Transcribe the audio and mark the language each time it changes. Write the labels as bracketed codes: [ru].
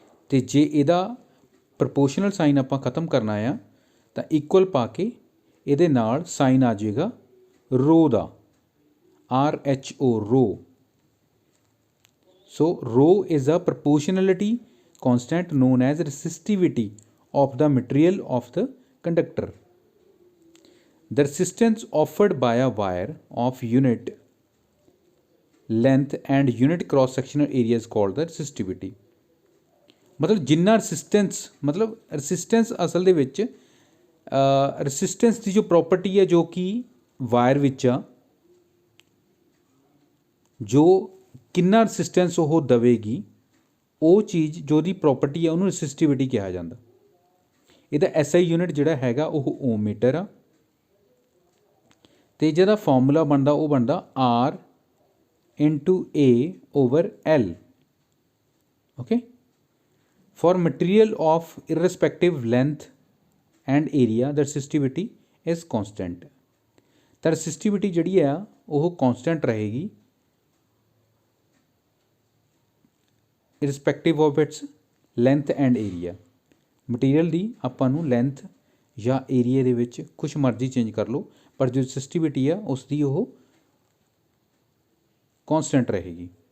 [pa] ਅਤੇ ਜੇ ਇਹਦਾ ਪ੍ਰਪੋਰਸ਼ਨਲ ਸਾਈਨ ਆਪਾਂ ਖ਼ਤਮ ਕਰਨਾ ਆ ਤਾਂ ਇਕੁਅਲ ਪਾ ਕੇ ਇਹਦੇ ਨਾਲ ਸਾਈਨ ਆ ਜਾਏਗਾ ਰੋ ਦਾ, RHO ਰੋ। [en] So rho is a proportionality constant known as resistivity of the material of the conductor. The resistance offered by a wire of unit length and unit cross sectional area is called the resistivity. [pa] ਮਤਲਬ ਜਿੰਨਾ ਰੈਸਿਸਟੈਂਸ ਅਸਲ ਦੇ ਵਿੱਚ ਰੈਸਿਸਟੈਂਸ ਦੀ ਜੋ property ਹੈ ਜੋ ਕਿ wire ਵਿੱਚ ਆ, ਜੋ ਕਿੰਨਾ ਰੈਸਿਸਟੈਂਸ ਉਹ ਦੇਵੇਗੀ, ਉਹ ਚੀਜ਼ ਜੋ ਉਹਦੀ ਪ੍ਰੋਪਰਟੀ ਆ ਉਹਨੂੰ ਰੈਸਿਸਟਿਵਿਟੀ ਕਿਹਾ ਜਾਂਦਾ। ਇਹਦਾ SI ਯੂਨਿਟ ਜਿਹੜਾ ਹੈਗਾ ਉਹ ਓਮ ਮੀਟਰ ਆ ਅਤੇ ਜਿਹਦਾ ਫਾਰਮੂਲਾ ਬਣਦਾ ਉਹ ਬਣਦਾ R into A over L। Okay, [en] For material of irrespective length and area the resistivity is constant। [pa] ਤਾਂ ਰੈਸਿਸਟਿਵਿਟੀ ਜਿਹੜੀ ਆ ਉਹ ਕੌਂਸਟੈਂਟ ਰਹੇਗੀ [en] Irrespective of its length and area. [pa] Material ਦੀ ਆਪਾਂ ਨੂੰ ਲੈਂਥ ਜਾਂ ਏਰੀਏ ਦੇ ਵਿੱਚ ਕੁਛ ਮਰਜ਼ੀ ਚੇਂਜ ਕਰ ਲਓ, ਪਰ ਜੋ ਰੈਸਿਸਟਿਵਿਟੀ ਆ ਉਸ ਦੀ ਉਹ ਕੌਂਸਟੈਂਟ ਰਹੇਗੀ।